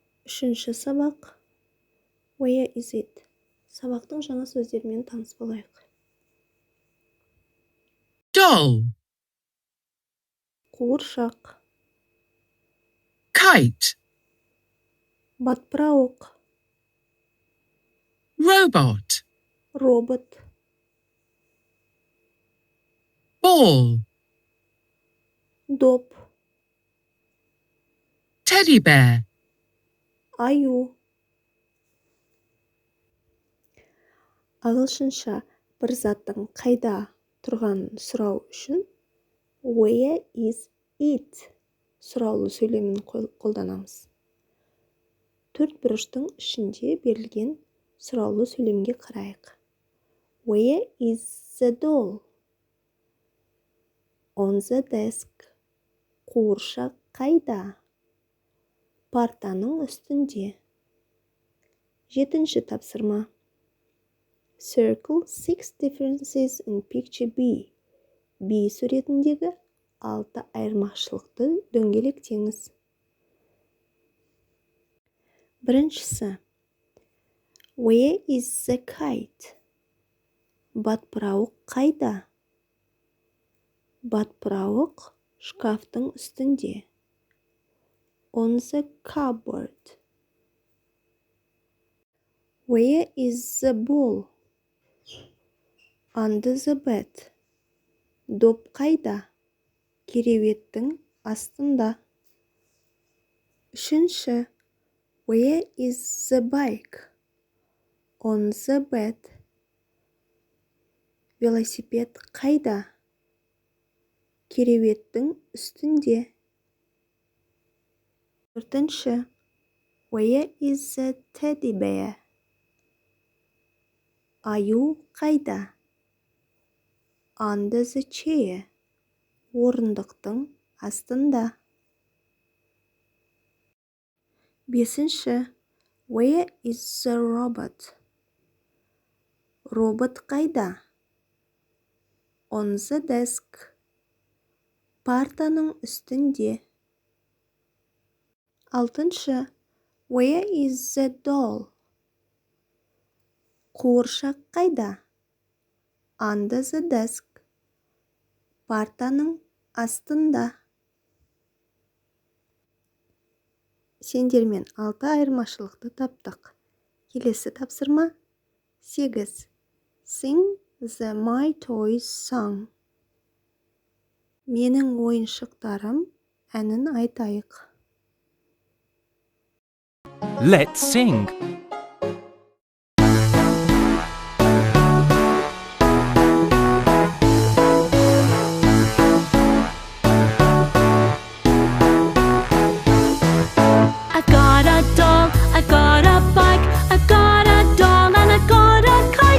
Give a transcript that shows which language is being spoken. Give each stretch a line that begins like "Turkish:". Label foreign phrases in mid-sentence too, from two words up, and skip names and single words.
Kazakh: Үшінші сабақ.
English: Where is it?
Kazakh: Сабақтың жаңа сөздерімен таныс болайық.
English: Doll,
Kazakh: Қуыршақ,
English: kite,
Kazakh: батпырауық,
English: robot,
Kazakh: робот,
English: ball,
Kazakh: доп,
English: teddy bear,
Kazakh: аю. Ағылшынша бір заттың қайда тұрғанын сұрау үшін
English: where is it
Kazakh: сұраулы сөйлемін қолданамыз. Төрт бұрыштың ішінде берілген сұраулы сөйлемге қарайық.
English: Where is the doll? On the desk.
Kazakh: Қуыршақ қайда? Партаның үстінде. Жетінші тапсырма.
English: Circle 6 differences in picture B.
Kazakh: B суретіндегі 6 айырмашылықты дөңгелектеңіз. Біріншісі.
English: Where is the kite?
Kazakh: Батпырауық қайда? Батпырауық шкафтың үстінде.
English: On the cupboard. Where is the ball? Under the bed.
Kazakh: Доп қайда? Кереуеттің астында. Үшінші.
English: Where is the bike? On the bed.
Kazakh: Велосипед қайда? Кереуеттің үстінде. Төртінші.
English: Where is the teddy bear?
Kazakh: Аю қайда?
English: Under the chair.
Kazakh: Орындықтың астында. Бесінші.
English: Where is the robot?
Kazakh: Робот қайда?
English: On the desk.
Kazakh: Партаның үстінде. Алтыншы.
English: Where is the doll?
Kazakh: Қуыршақ қайда?
English: Under the desk.
Kazakh: Партаның астында. Сендермен 6 айырмашылықты таптық. Келесі тапсырма. 8.
English: Sing the my toys song.
Kazakh: Менің ойыншықтарым әнін айтайық.
English: Let's sing. I've got a doll, I've got a bike, I've got a doll and I've got a kite.